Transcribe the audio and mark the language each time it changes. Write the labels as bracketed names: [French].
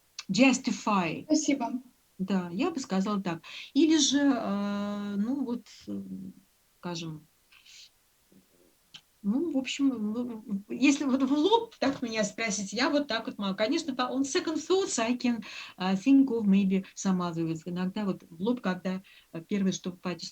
[English] Justify. [Russian] Спасибо. Да, я бы сказала так. Или же, ну вот, скажем, ну, в общем, если вот в лоб так меня спросить, я вот так вот могу. [English] Конечно, on second thoughts I can think of maybe some other words. [Russian] Иногда вот в лоб, когда первое, что попадет.